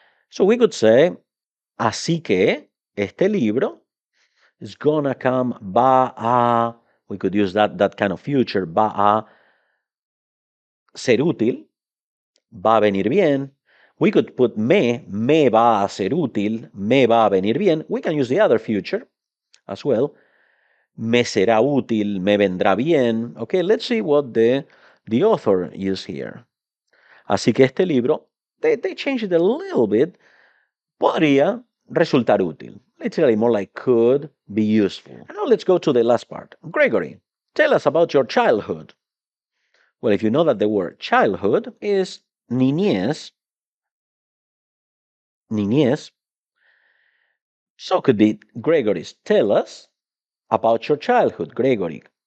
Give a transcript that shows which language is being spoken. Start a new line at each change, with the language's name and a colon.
English: So we could say,
Spanish: así que este libro
English: is gonna come,
Spanish: va a,
English: we could use that kind of future,
Spanish: va a ser útil, va a venir bien.
English: We could put
Spanish: me va a ser útil, me va a venir bien.
English: We can use the other future as well.
Spanish: Me será útil, me vendrá bien.
English: Okay, let's see what the author used here.
Spanish: Así que este libro,
English: they changed it a little bit,
Spanish: podría resultar útil.
English: Literally more like could be useful. And now let's go to the last part. Gregory, tell us about your childhood. Well, if you know that the word childhood is niñez, so could be Gregory's, tell us about your childhood, Gregory.